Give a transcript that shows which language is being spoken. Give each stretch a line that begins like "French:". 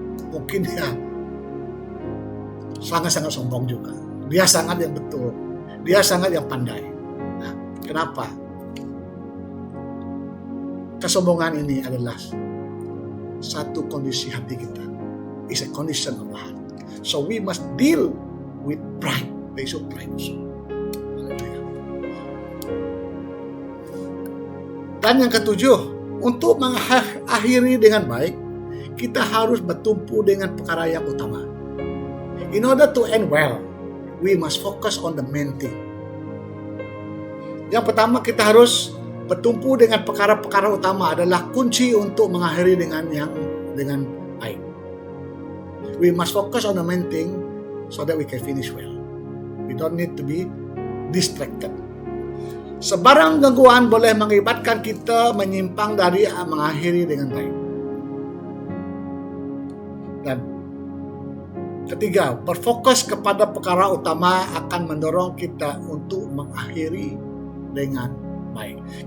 Malay: Mungkin dia sangat-sangat sombong juga. Dia sangat yang betul. Dia sangat yang pandai. Nah, kenapa? Kesombongan ini adalah satu kondisi hati kita.
English: It's a condition of the heart. So we must deal with pride. The issue of pride.
Malay: Dan yang ketujuh, untuk mengakhiri dengan baik, kita harus bertumpu dengan perkara yang utama.
English: In order to end well, we must focus on the main thing.
Malay: Yang pertama, kita harus bertumpu dengan perkara-perkara utama adalah kunci untuk mengakhiri dengan baik.
English: We must focus on the main thing so that we can finish well. We don't need to be distracted.
Malay: Sebarang gangguan boleh mengakibatkan kita menyimpang dari mengakhiri dengan baik. Dan ketiga, berfokus kepada perkara utama akan mendorong kita untuk mengakhiri dengan baik.